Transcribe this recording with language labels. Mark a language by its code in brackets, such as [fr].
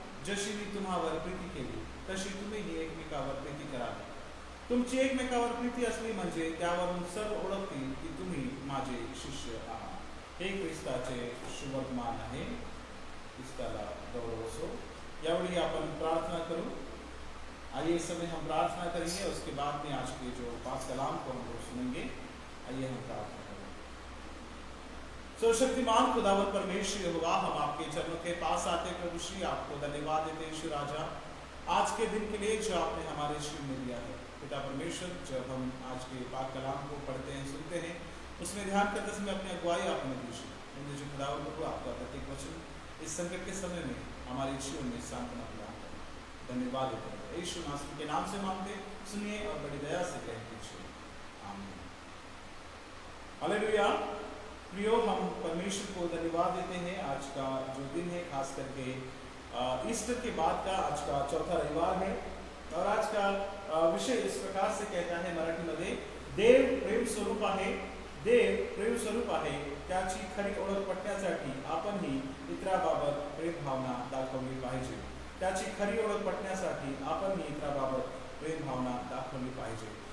[mr] जशी मी तुम्हावर प्रीती केली तशी तुम्हीही एकमेकावर प्रीती करावी. तुमची एकमेकावर प्रीती असली म्हणजे त्यावरून सर्व ओळखतील की तुम्ही माझे शिष्य आहात. हे ख्रिस्ताचे शुभवर्तमान आहे. ख्रिस्ताला गौरव असो. यावेळी अपन प्रार्थना करूं. [hi] आइए इस समय हम प्रार्थना करेंगे, उसके बाद में आज के जो पाक कलाम को हम लोग सुनेंगे. आइए हम प्रार्थना करें. सर्वशक्तिमान खुदावंद परमेश्वर यहोवा, हम आपके चरणों के पास आते प्रभु श्री आपको धन्यवाद देते यीशु राजा आज के दिन के लिए जो आपने हमारे श्री में दिया है. पिता परमेश्वर, जब हम आज के पाक कलाम को पढ़ते हैं सुनते हैं उसमें ध्यान करते समय अपनी अगुवाई आपने दीजिए. जो खुदावंद प्रभु आपका प्रत्येक वचन इस संकट के समय में हमारे जीवन में सांत्वना प्रदान करें. धन्यवाद देते हैं यीशु मसीह के नाम से मांगते, सुनिए और बड़ी दया से कह दीजिए आमीन. हालेलुया. प्रियो, हम परमेश्वर को धन्यवाद देते हैं. आज का जो दिन है खास करके ईस्टर के बाद का आज का चौथा रविवार है और आज का विषय इस प्रकार से कहता है [mr] मराठीमध्ये, देव प्रेम स्वरूप आहे. देव प्रेम स्वरूप आहे, त्याची खरी ओळख पटण्यासाठी आपणही इतराबाबत प्रेम भावना दाखवली पाहिजे. त्याची खरी ओळख पटण्यासाठी आपणही इतराबाबत प्रेम भावना दाखवली पाहिजे.